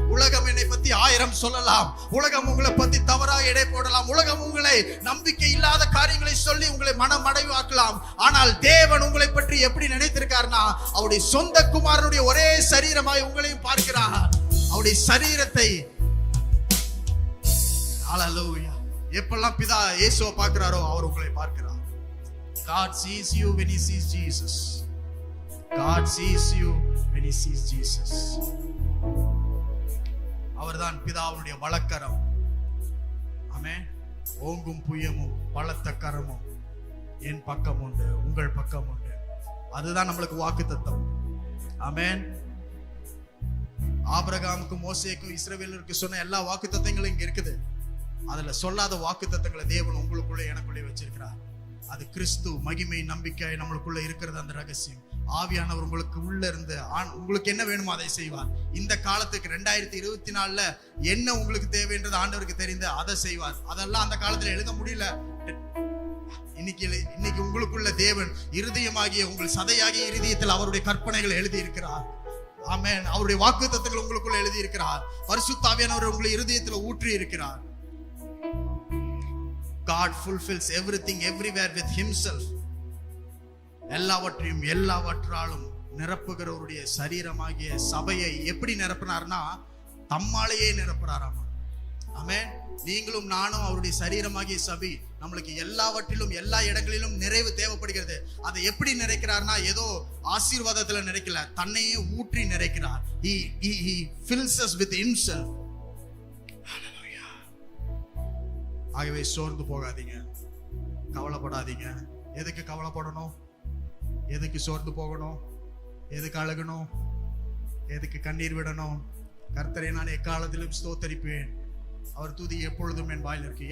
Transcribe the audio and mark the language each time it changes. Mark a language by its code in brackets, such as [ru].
[ta] உலகம் என்னை பத்தி 1000 சொல்லலாம், உலகம் உங்களை பத்தி தவறாக எடை போடலாம், உலகம் உங்களை நம்பிக்கை இல்லாத காரியங்களை சொல்லி உங்களை மனமடைவாக்கலாம். ஆனால் தேவன் உங்களை பற்றி எப்படி நினைத்திருக்காருன்னா, அவருடைய சொந்த குமாரனுடைய ஒரே சரீரமாய் உங்களையும் பார்க்கிறார். அவருடைய சரீரத்தை ஹல்லேலூயா, எப்பெல்லாம் பிதா இயேசுவை பார்க்கிறாரோ அவர் உங்களை பார்க்கிறார். [en] God sees you when he sees Jesus. God sees you when he sees Jesus. [ta] அவர்தான் பிதாவுடைய வலக்கரம். ஆமென். ஓங்கும் புயமும் பலத்த கரமும் என் பக்கம் உண்டு, உங்கள் பக்கம் உண்டு. அதுதான் நம்மளுக்கு வாக்குத்தத்தம். ஆமென். ஆபிரகாமுக்கும் மோசேக்கும் இஸ்ரவேலருக்கு சொன்ன எல்லா வாக்குத்தத்தங்களும் இங்க இருக்குது. அதுல சொல்லாத வாக்குத்தத்தங்களை தேவன் உங்களுக்குள்ள எனக்குள்ளே வச்சிருக்கிறார். அது கிறிஸ்து மகிமை நம்பிக்கை நம்மளுக்குள்ள இருக்கிறது. அந்த ரகசியம் ஆவியானவர் உங்களுக்கு உள்ள இருந்து உங்களுக்கு என்ன வேணுமோ அதை செய்வார். இந்த காலத்துக்கு 2024 என்ன உங்களுக்கு தேவைன்றது ஆண்டவருக்கு தெரிந்து அதை செய்வார். அதெல்லாம் அந்த காலத்துல எழுத முடியல. இன்னைக்கு உங்களுக்குள்ள தேவன் இருதயமாகிய உங்கள் சதையாகிய இருதயத்தில் அவருடைய கற்பனைகளை எழுதி இருக்கிறார். ஆமென். அவருடைய வாக்குத்தத்தங்கள் உங்களுக்குள்ள எழுதி இருக்கிறார். பரிசுத்த ஆவியானவர் உங்களை இருதயத்தில் ஊற்றி இருக்கிறார். [en] God fulfills everything everywhere with himself. [ta] எல்லாவற்றையும் எல்லாவற்றாலும் நிரப்புகிறவருடைய சரீரமாகிய சபையை எப்படி நிரப்பினார்னா, தம்மாலேயே நிரப்புறாராமா. ஆமென். நீங்களும் நானும் அவருடைய சரீரமாகிய சபை. நம்மளுக்கு எல்லாவற்றிலும் எல்லா இடங்களிலும் நிறைவு தேவைப்படுகிறது. அதை எப்படி நிறைக்கிறார்னா, ஏதோ ஆசீர்வாதத்துல நிறைக்கல, தன்னையே ஊற்றி நிறைக்கிறார். [en] He fills us with himself. [ta] ஆகவே சோர்ந்து போகாதீங்க, கவலைப்படாதீங்க. எதுக்கு கவலைப்படணும்? எதுக்கு சோர்ந்து போகணும்? எதுக்கு அழுகணும்? எதுக்கு கண்ணீர் விடணும்? கர்த்தரை நான் எக்காலத்திலும் ஸ்தோத்தரிப்பேன், அவர் துதி எப்பொழுதும் என் வாயில் இருக்கு.